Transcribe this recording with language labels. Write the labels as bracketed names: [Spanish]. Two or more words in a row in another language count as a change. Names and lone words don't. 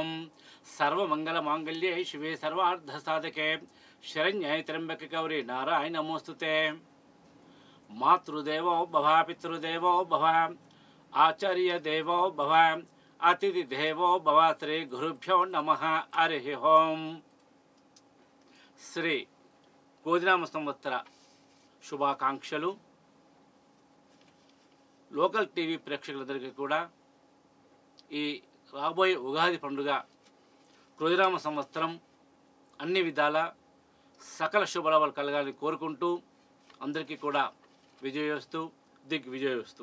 [Sanskrit] सर्वमंगल मांगल्ये शिवे सर्वार्थ साधके शरण्ये त्र्यंबके गौरी नारायण नमोस्तुते। मातृदेवो भव, पितृदेवो भव, आचार्य देवो भव, अतिथि देवो भव। श्री गुरुभ्यो नमः। हरि ओं। श्री [Telugu] కోదినామ సంవత్సర శుభాకాంక్షలు. లోకల్ టీవీ ప్రేక్షకులందరికీ కూడా ఈ రాబోయే ఉగాది పండుగ క్రోధినామ సంవత్సరం అన్ని విధాల సకల శుభలాభాలు కలగాలని కోరుకుంటూ అందరికీ కూడా విజయోస్తు దిగ్విజయోస్తు.